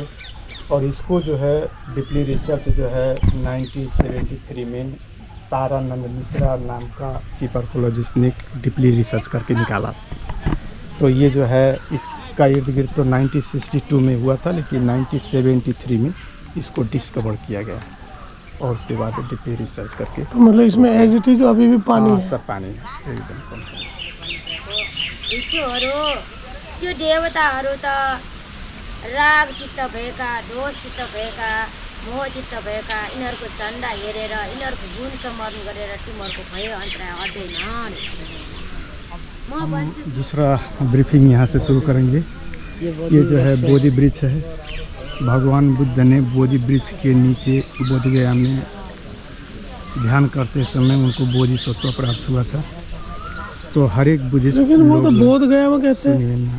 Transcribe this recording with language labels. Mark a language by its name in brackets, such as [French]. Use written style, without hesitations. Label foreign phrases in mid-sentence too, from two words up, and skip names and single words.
[Hindi] और इसको जो है [English] deeply research [Hindi] जो है 1973 में तारानंद मिश्रा नाम का [English] chief archaeologist [Hindi] ने [English] deeply research [Hindi] करके निकाला। तो ये जो है इसका इर्द गिर्द तो 1962 में हुआ था, लेकिन 1973 में इसको डिस्कवर किया गया और उसके बाद [English] deeply research [Hindi] करके। तो मतलब इसमें [English] as it is [Hindi] अभी भी पानी है। सब पानी है एकदम। [Nepali] त्यो देवताहरू त राग चित्त भएका, दोष चित्त भएका, मोह चित्त भएका, यिनीहरूको झन्डा हेरेर यिनीहरूको गुण स्मरण गरेर तिमीहरूको भयो अन्तराय अध्ययन। म भन्छु [Hindi] दूसरा ब्रीफिंग यहाँ से शुरू करेंगे। ये जो है बोधि वृक्ष है। भगवान बुद्ध ने बोधि वृक्ष के नीचे बोधगया में ध्यान करते समय उनको बोधिसत्व प्राप्त हुआ था। तो हर एक बुद्धिस्ट, लेकिन वो तो बोध गया में कहते हैं।